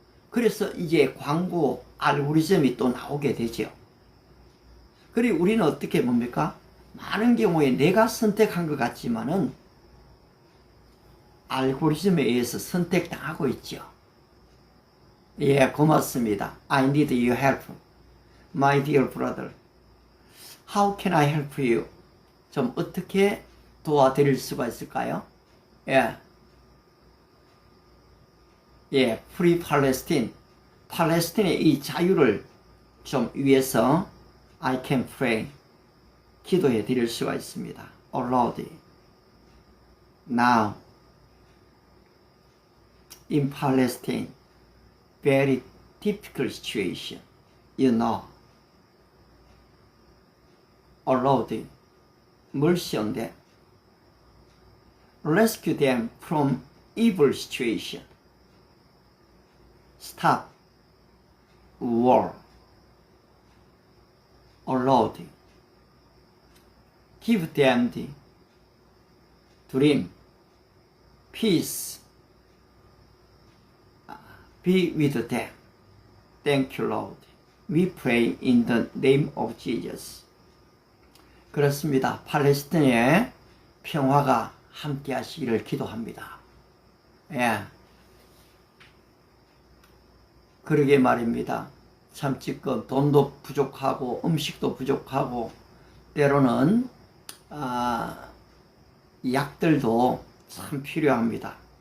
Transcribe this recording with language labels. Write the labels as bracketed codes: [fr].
[ko] 그래서 이제 광고 알고리즘이 또 나오게 되죠. 그리고 우리는 어떻게 뭡니까? 많은 경우에 내가 선택한 것 같지만은 알고리즘에 의해서 선택당하고 있죠. 예, 고맙습니다. [en] I need your help, my dear brother. How can I help you? [ko] 좀 어떻게 도와드릴 수가 있을까요? 예. 예, 프리 팔레스틴, 팔레스틴의 이 자유를 좀 위해서 [en] I can pray, [ko] 기도해 드릴 수가 있습니다. [en] Oh Lord, now in Palestine, very difficult situation, you know. Oh Lord, mercy on them, rescue them from evil situation. Stop war. Oh Lord, give them the dream, peace, be with them. Thank you, Lord. We pray in the name of Jesus. [ko] 그렇습니다. 팔레스틴의 평화가 함께 하시기를 기도합니다. 예. 그러게 말입니다. 참 지금 돈도 부족하고 음식도 부족하고 때로는 약들도 참 필요합니다.